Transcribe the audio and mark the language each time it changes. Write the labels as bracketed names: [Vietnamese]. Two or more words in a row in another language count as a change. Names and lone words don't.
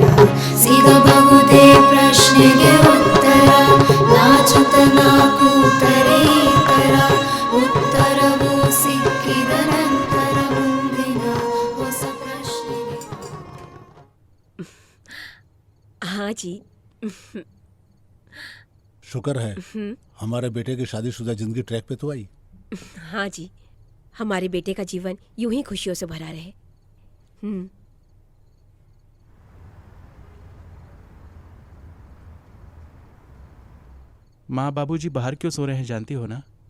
[Kannada] ಸಿಗಬಹುದೇ ಪ್ರಶ್ನೆಗೆ ಉತ್ತರ, ನಾಚುತನ ಕೂತರೆ ಈ ತರ, ಉತ್ತರವು ಸಿಕ್ಕಿದ ನಂತರ ಮುಂದಿನ ಹೊಸ ಪ್ರಶ್ನೆಗೆ [Hindi] हाँ जी। शुक्र है हमारे बेटे की शादीशुदा जिंदगी ट्रैक पे तो आई। हाँ जी, हमारे बेटे का जीवन यूं ही खुशियों से भरा रहे। माँ बाबूजी बाहर क्यों सो रहे हैं जानती हो ना?